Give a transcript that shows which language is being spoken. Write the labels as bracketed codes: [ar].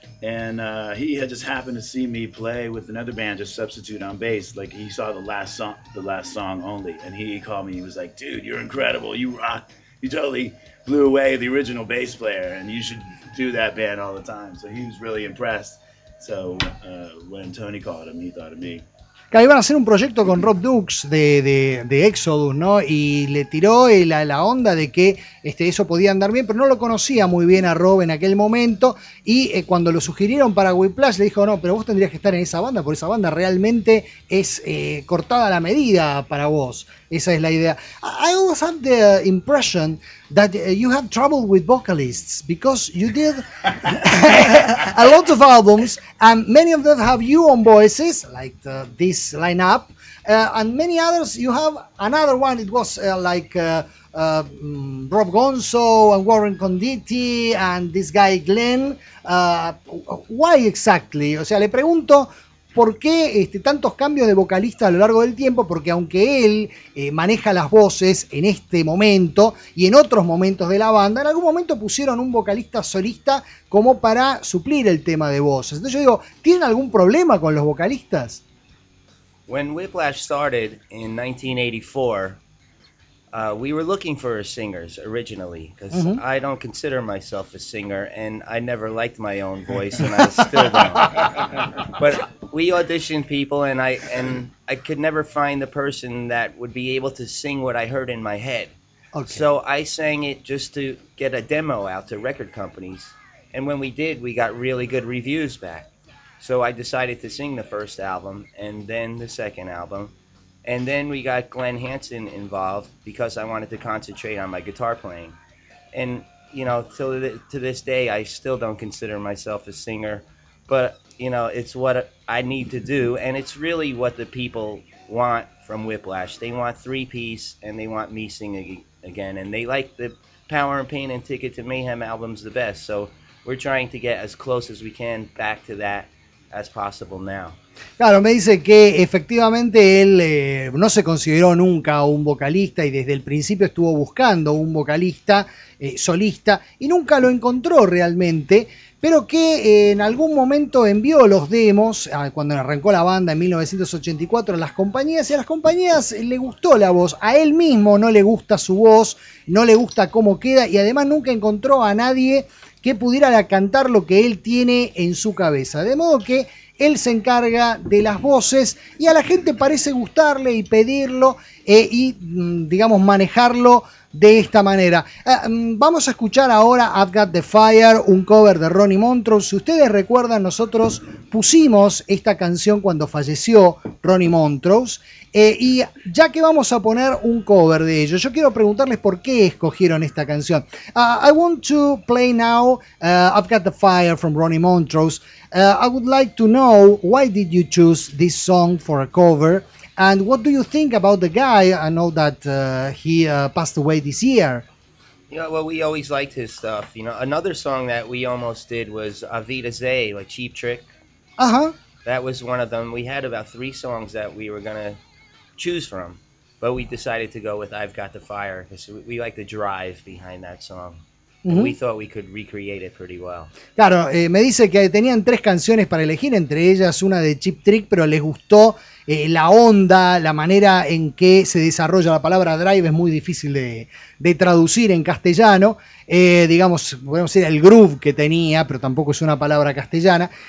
[en] And he had just happened to see me play with another band, just substitute on bass. Like, he saw the last song only. And he called me. He was like, dude, you're incredible. You rock. You totally blew away the original bass player. And you should do that band all the time. So he was really impressed. So when Tony called him, he thought of me. [es] Claro, iban a hacer un proyecto con Rob Dukes de Exodus, ¿no? Y le tiró la onda de que eso podía andar bien, pero no lo conocía muy bien a Rob en aquel momento. Y cuando lo sugirieron para Whiplash, le dijo, no, pero vos tendrías que estar en esa banda, porque esa banda realmente es cortada a la medida para vos. Esa es la idea. [en] I always had the impression that you have trouble with vocalists, because you did a lot of albums, and many of them have you on voices, like this lineup, and many others, you have another one, it was Rob Gonzo and Warren Conditti and this guy Glenn. Why exactly? [es] O sea, le pregunto, ¿por qué tantos cambios de vocalista a lo largo del tiempo? Porque aunque él maneja las voces en este momento y en otros momentos de la banda, en algún momento pusieron un vocalista solista como para suplir el tema de voces. Entonces yo digo, ¿tienen algún problema con los vocalistas? [en] When Whiplash started in 1984, we were looking for singers originally, because uh-huh. I don't consider myself a singer, and I never liked my own voice, and I still don't. But we auditioned people, and I could never find the person that would be able to sing what I heard in my head. Okay. So I sang it just to get a demo out to record companies. And when we did, we got really good reviews back. So I decided to sing the first album and then the second album. And then we got Glenn Hansen involved because I wanted to concentrate on my guitar playing. And, you know, to this day, I still don't consider myself a singer. But, you know, it's what I need to do, and it's really what the people want from Whiplash. They want three-piece, and they want me singing again, and they like the Power and Pain and Ticket to Mayhem albums the best, so we're trying to get as close as we can back to that as possible now. [es] Claro, me dice que efectivamente él no se consideró nunca un vocalista y desde el principio estuvo buscando un vocalista solista y nunca lo encontró realmente, pero que en algún momento envió los demos, cuando arrancó la banda en 1984, a las compañías, y a las compañías le gustó la voz. A él mismo no le gusta su voz, no le gusta cómo queda, y además nunca encontró a nadie que pudiera cantar lo que él tiene en su cabeza. De modo que él se encarga de las voces y a la gente parece gustarle y pedirlo y, digamos, manejarlo de esta manera. Vamos a escuchar ahora I've Got the Fire, un cover de Ronnie Montrose. Si ustedes recuerdan, nosotros pusimos esta canción cuando falleció Ronnie Montrose. Y ya que vamos a poner un cover de ellos, yo quiero preguntarles por qué escogieron esta canción. [en] I want to play now I've Got the Fire from Ronnie Montrose. I would like to know, why did you choose this song for a cover? And what do you think about the guy? I know that he passed away this year. Yeah, well, we always liked his stuff. You know, another song that we almost did was Avita Zay, like Cheap Trick. Uh-huh. That was one of them. We had about three songs that we were going to choose from, but we decided to go with I've Got the Fire, because we like the drive behind that song. Mm-hmm. We thought we could recreate it pretty well. [es] Claro, me dice que tenían tres canciones para elegir, entre ellas una de Cheap Trick, pero les gustó la onda, la manera en que se desarrolla la palabra drive. Es muy difícil de traducir en castellano, digamos, podemos decir el groove que tenía, pero tampoco es una palabra castellana.